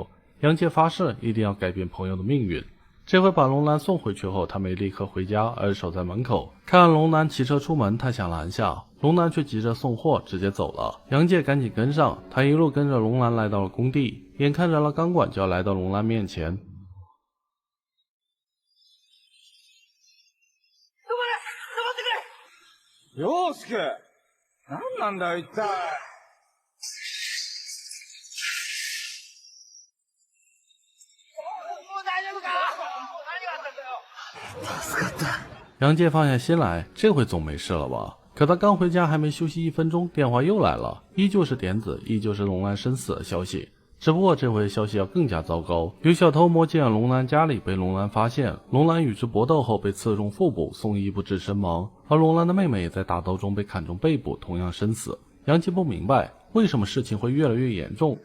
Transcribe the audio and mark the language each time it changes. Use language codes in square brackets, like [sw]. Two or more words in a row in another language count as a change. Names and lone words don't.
[zh] 杨介发誓一定要改变朋友的命运。这回把龙男送回去后，他没立刻回家，而是守在门口。看到龙男骑车出门，他想拦下，龙男却急着送货直接走了。杨介赶紧跟上，他一路跟着龙男来到了工地，眼看着了钢管就要来到龙男面前。 [ja] 陽介、何なんだよ一体。助かった。 [zh] 杨介放下心来，这回总没事了吧？可他刚回家还没休息1分钟，电话又来了，依旧是点子，依旧是龙男身死的消息。只不过这回消息要更加糟糕，有小偷摸进了龙男家里，被龙男发现，龙男与之搏斗后被刺中腹部，送医不治身亡，而龙男的妹妹也在打斗中被砍中背部，同样身死。杨介不明白为什么事情会越来越严重？